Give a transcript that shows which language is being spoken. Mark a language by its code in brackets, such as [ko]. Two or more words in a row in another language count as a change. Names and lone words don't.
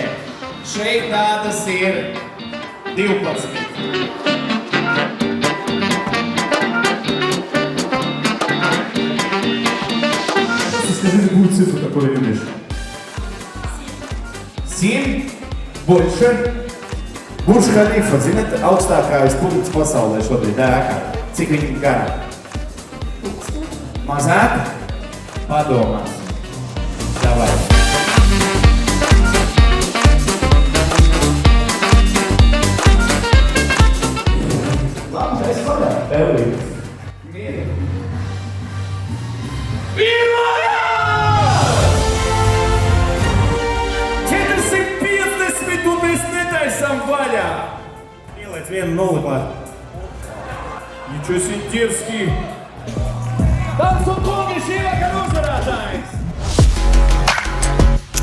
[lv] Šeit tādas ir 12. [ru] Скажите, какую цифру такое видишь? 7 больше. [lv] Burj Khalifa, zināt, augstākais punkts pasaulē šobrīd ēkā. Cik viņi garā? Mazāk? Padomās. Davai. Labi, mēs varam. Elīte. Mierīgi. Pirmajā! 450 un mēs netaisam vaļā. Ieliec vienu nulli klāt. [ru] Nичего себе дерзкий! [lv] Dāmas un kungi, šī vakara uzvarētājs!